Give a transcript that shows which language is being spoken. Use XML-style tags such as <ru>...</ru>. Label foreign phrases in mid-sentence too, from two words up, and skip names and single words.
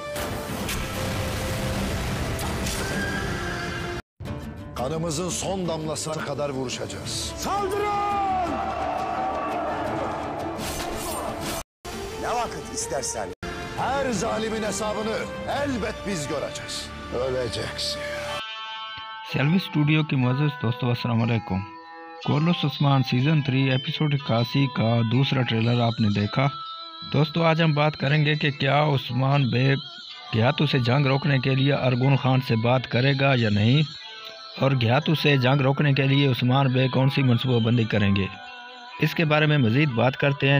<tr>Kanımızın son damlasına kadar vuruşacağız. Saldırın! Ne vakit istersen. Her zalimin hesabını elbet biz göreceğiz. Öleceksin.</tr> <hi>सेल्वी स्टूडियो के मुअज़्ज़िज़ दोस्तों</hi> <ar>السلام عليكم.</ar> <hi>कोर्लोस उस्मान सीज़न 3 एपिसोड 81 का दूसरा ट्रेलर आपने देखा। दोस्तों आज हम बात करेंगे कि क्या उस्मान बेग घियातू से जंग रोकने के लिए अरगुन खान से बात करेगा या नहीं, और घियातू से जंग रोकने के लिए उस्मान बेग कौन सी मनसूबाबंदी करेंगे, इसके बारे में मज़ीद बात करते हैं।</hi>